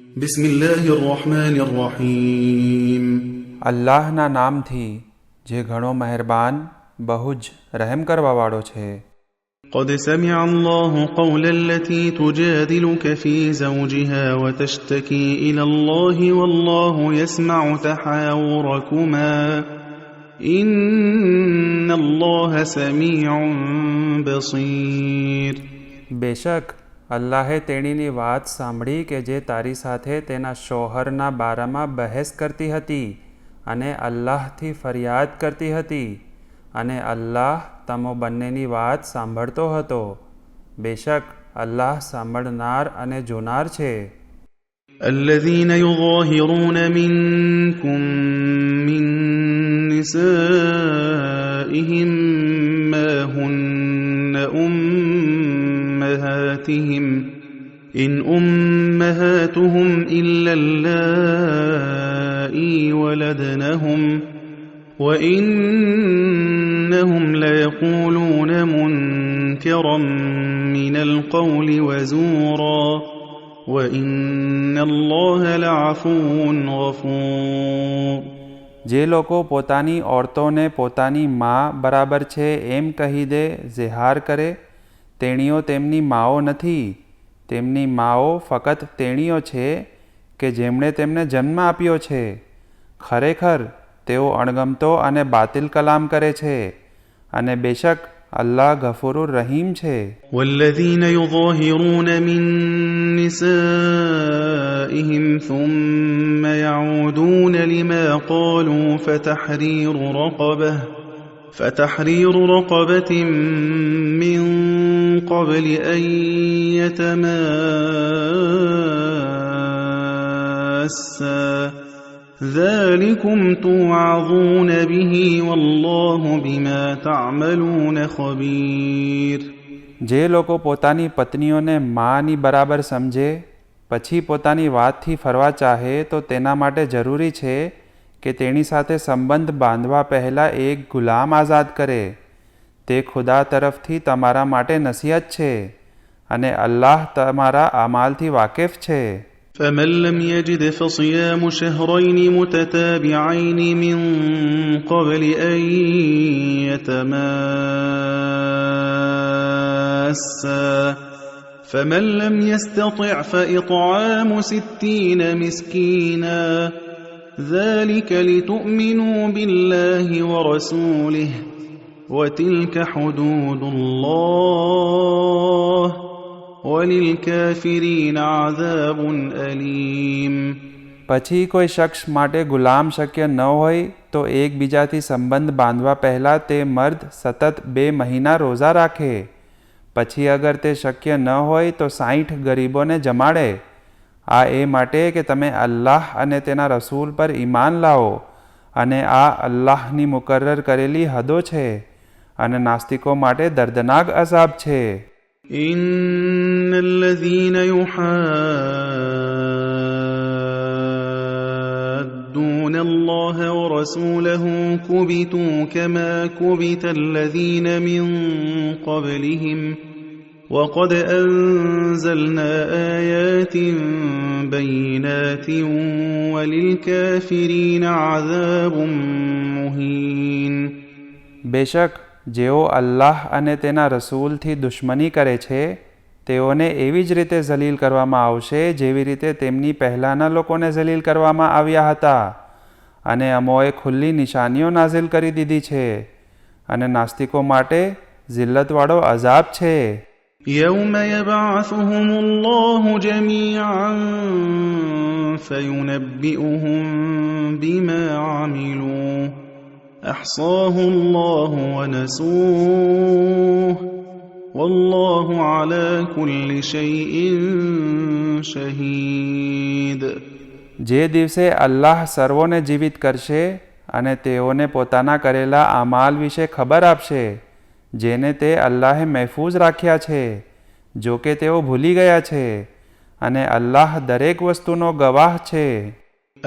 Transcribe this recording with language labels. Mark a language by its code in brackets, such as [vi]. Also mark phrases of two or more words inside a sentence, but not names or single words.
[ar] بسم الله الرحمن الرحيم [gu] અલ્લાહના નામથી જે ઘણો મહેરબાન બહુ જ રહેમ કરવાવાળો છે. [ar] قد سمع الله قول التي تجادلك في زوجها وتشتكي إلى الله والله يسمع تحاوركما إن الله سميع بصير. [gu] બેશક અલ્લાહે તેણીની વાત સાંભળી કે જે તારી સાથે તેના શોહરના બારામાં બહેસ કરતી હતી અને અલ્લાહથી ફરિયાદ કરતી હતી, અને અલ્લાહ તમો બંનેની વાત સાંભળતો હતો. બેશક અલ્લાહ સાંભળનાર અને જોનાર છે. [ar] الذين يظاهرون منكم من نسائهم ما هن أمهاتهم إن أمهاتهم إلا اللائي ولدنهم وإنهم ليقولون منكرا من القول وزورا وَإِنَّ اللَّهَ لَعَفُوٌّ غَفُورٌ. [gu] જે લોકો પોતાની ઓરતોને પોતાની મા બરાબર છે એમ કહી દે ઝેહાર કરે, તેણીઓ તેમની માઓ નથી. તેમની માઓ ફકત તેણીઓ છે કે જેમણે તેમને જન્મ આપ્યો છે. ખરેખર તેઓ અણગમતો અને બાતિલ કલામ કરે છે, અને બેશક અલ્લાહ [ar] غفور رحيم [gu] છે. [ar] وَالَّذِينَ يُظَاهِرُونَ مِن نِّسَائِهِمْ ثُمَّ يَعُودُونَ لِمَا قَالُوا فَتَحْرِيرُ رَقَبَةٍ مِّن قَبْلِ أَن يَتَمَاسَّا ذَلِكُمْ تُوعَظُونَ بِهِ وَاللَّهُ بِمَا تَعْمَلُونَ خَبِيرٌ. [gu] જે લોકો પોતાની પત્નીઓને માની બરાબર સમજે પછી પોતાની વાતથી ફરવા ચાહે તો તેના માટે જરૂરી છે કે તેની સાથે સંબંધ બાંધવા પહેલાં એક ગુલામ આઝાદ કરે. તે ખુદા તરફથી તમારા માટે નસીહત છે, અને અલ્લાહ તમારા અમાલથી વાકેફ છે. [ar] فَمَن لَّمْ يَجِدْ فَصِيَامُ شَهْرَيْنِ مُتَتَابِعَيْنِ مِن قَبْلِ أَن يَتَمَاسَّا فَمَن لَّمْ يَسْتَطِعْ فَإِطْعَامُ 60 مِسْكِينًا ذَلِكَ لِتُؤْمِنُوا بِاللَّهِ وَرَسُولِهِ وَتِلْكَ حُدُودُ اللَّهِ وَلِلْكَافِرِينَ عَذَابٌ أَلِيمٌ. [gu] પછી કોઈ શખ્સ માટે ગુલામ શક્ય ન હોય તો એકબીજાથી સંબંધ બાંધવા પહેલાં તે મર્દ સતત 2 મહિના રોઝા રાખે. પછી અગર તે શક્ય ન હોય તો 60 ગરીબોને જમાડે. આ એ માટે કે તમે અલ્લાહ અને તેના રસૂલ પર ઈમાન લાવો, અને આ અલ્લાહની મુકર્રર કરેલી હદો છે, અને નાસ્તિકો માટે દર્દનાક અઝાબ છે. [ar] إِنَّ الَّذِينَ يُحَادُّونَ اللَّهَ وَرَسُولَهُ كُبِتُوا كَمَا كُبِتَ الَّذِينَ مِن قَبْلِهِمْ وَقَدْ أَنزَلْنَا آيَاتٍ بَيِّنَاتٍ وَلِلْكَافِرِينَ عَذَابٌ مُهِينٌ. [gu] બેશક જેઓ અલ્લાહ અને તેના રસૂલથી દુશ્મની કરે છે તેઓને એવી જ રીતે ઝલીલ કરવામાં આવશે જેવી રીતે તેમની પહેલાંના લોકોને ઝલીલ કરવામાં આવ્યા હતા. અને અમોએ ખુલ્લી નિશાનીઓ નાઝિલ કરી દીધી છે, અને નાસ્તિકો માટે જિલ્લતવાળો અઝાબ છે. [ar] يَوْمَ يَبْعَثُهُمُ اللَّهُ جَمِيعًا فَيُنَبِّئُهُم بِمَا عَمِلُوا أَحْصَاهُ اللَّهُ وَنَسُوهُ وَاللَّهُ عَلَى كُلِّ شَيْءٍ شَهِيدٌ. [gu] જે દિવસે અલ્લાહ સર્વોને જીવિત કરશે અને તેઓને પોતાના કરેલા અમાલ વિશે ખબર આપશે, જેને તે અલ્લાહે મહેફૂઝ રાખ્યા છે, જો કે તેઓ ભૂલી ગયા છે, અને અલ્લાહ દરેક વસ્તુનો ગવાહ છે.